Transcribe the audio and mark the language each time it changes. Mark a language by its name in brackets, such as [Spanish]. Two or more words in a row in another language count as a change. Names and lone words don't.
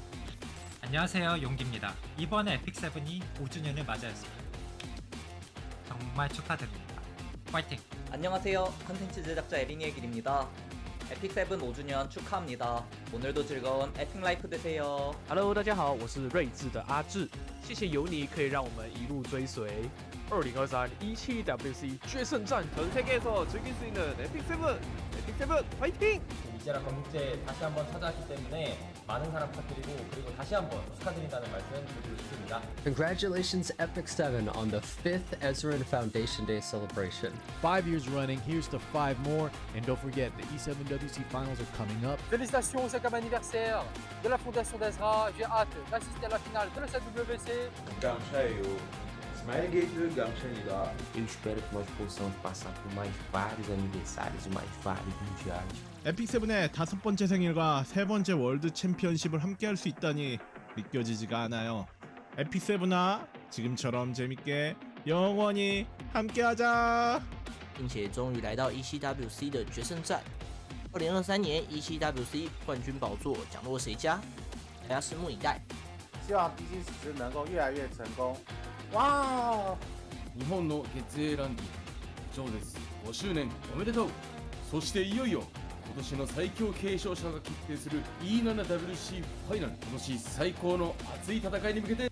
[Korean] 안녕하세요, 용기입니다. 이번에 에픽세븐이 5주년을 맞이했습니다. 정말 축하드립니다. 파이팅! 안녕하세요. 컨텐츠 제작자 에린이의 길입니다. 에픽세븐 5주년 축하합니다. 오늘도 즐거운 에픽 라이프 되세요. [Chinese] Hello， 大家好，我是睿智的阿智。谢谢有你可以让我们一路追随。2023 E7WC决胜战， [Korean] 전 세계에서 즐길 수 있는 에픽세븐 파이팅! 이제라 건국제 다시 한번 찾아왔기 때문에 많은 사랑 부탁드리고 그리고 다시 한번 축하드린다는 말씀 드리고 싶습니다. [English] Congratulations Epic7 on the 5th Ezran Foundation Day celebration. 5 years running, here's to 5 more, and don't forget the E7WC finals are coming up. [French] Félicitations au 5e anniversaire de la fondation d'Ezra. J'ai hâte d'assister à la finale de l'E7WC. Ganchaio. Smilegate Ganchanida. [Portuguese] Eu espero que nós possamos passar por mais vários aniversários e mais vários mundiais. [Korean] 에픽세븐의 5번째 생일과 3번째 월드 챔피언십을 함께할 수 있다니 믿겨지지가 않아요. 에픽세븐아, 지금처럼 재밌게 영원히 함께하자. [Chinese] 并且终于来到 E7WC 的决胜战。2023年 E7WC 冠军宝座降落谁家？大家拭目以待。希望 BC 史诗能够越来越成功。哇！ [Japanese] 日本の月影ランディ以上です。5周年おめでとう。そしていよいよ今年の最強継承者が決定する E7WC ファイナル。今年最高の熱い戦いに向けて。